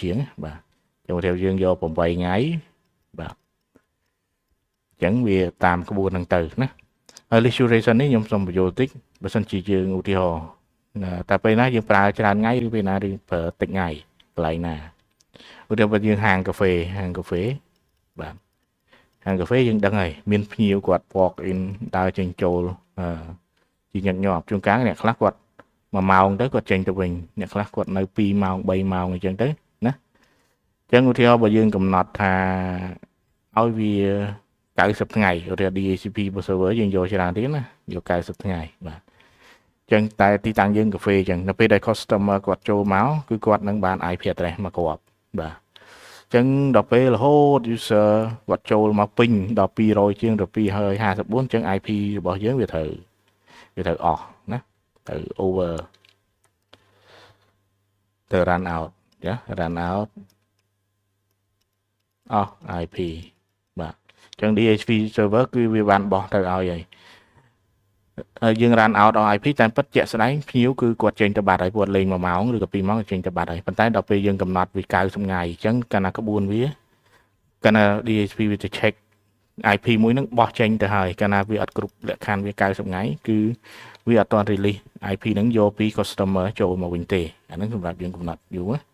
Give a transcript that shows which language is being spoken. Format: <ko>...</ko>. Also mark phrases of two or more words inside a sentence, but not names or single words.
<km>ជាងបាទចឹងទៅយើងយក8ថ្ងៃបាទអញ្ចឹងវាតាមក្បួនហ្នឹងទៅណាហើយ</km> <en>list duration</en> <km>នេះខ្ញុំសូមបញ្យល់តិចបើសិនជាយើងឧទាហរណ៍តែពេលណាយើងប្រើច្រើនថ្ងៃឬពេលណាយើងប្រើ តិចថ្ងៃកន្លែងណាឧទាហរណ៍បើយើងហាងកាហ្វេបាទហាងកាហ្វេយើងដឹងហើយមានភ្ញៀវគាត់</km> <en>walk in</en> <km>ដើរចេញចូលជាញឹកញាប់ជួនកាល អ្នកខ្លះគាត់1ម៉ោងទៅគាត់ចេញទៅវិញអ្នកខ្លះគាត់នៅ2ម៉ោង3ម៉ោងអញ្ចឹងទៅណាអញ្ចឹងឧទាហរណ៍បើ យើងកំណត់ថាឲ្យវា90ថ្ងៃឧទាហរណ៍</km> <en>DHCP server</en> <km>យើងយកច្រើនទៀតណាយក90ថ្ងៃបាទអញ្ចឹងតែទីតាំងយើងកាហ្វេអញ្ចឹងនៅពេលដែល customer គាត់ចូលមកគឺគាត់នឹងបាន</km> <en>IP address</en> <km>មកគ្រាប់បាទអញ្ចឹងដល់ពេលរហូត user គាត់ចូលមកពេញដល់200ជាងដល់254អញ្ចឹង IP របស់យើងវាត្រូវអស់ណាទៅ over ទៅ</km> <en>run out</en> <km>ចា</km> <en>run out</en> <km>អស់ IP បាទអញ្ចឹង</km> <en>DHCP server</en> <km>គឺវាបានបោះទៅឲ្យហើយយើង</km> <en>run out</en> <km>ដល់ IP តែពិតជាក់ស្ដែងភ្ញៀវគឺគាត់ចេញទៅបាត់ហើយគាត់លេង1ម៉ោងឬក៏2ម៉ោងចេញទៅបាត់ហើយប៉ុន្តែដល់ពេលយើងកំណត់វា90ថ្ងៃអញ្ចឹងកាលណាក្បួន វាកាលណា DHCP វាទៅ</km> <en>check IP</en> <km>មួយហ្នឹងបោះចេញទៅហើយកាលណាវាអត់គ្រប់លក្ខខណ្ឌវា90ថ្ងៃគឺវាអត់ទាន់</km> <en>release IP</en> <km>ហ្នឹងយកពី customer ចូលមកវិញទេអាហ្នឹងសម្រាប់យើងកំណត់យូរណា</km>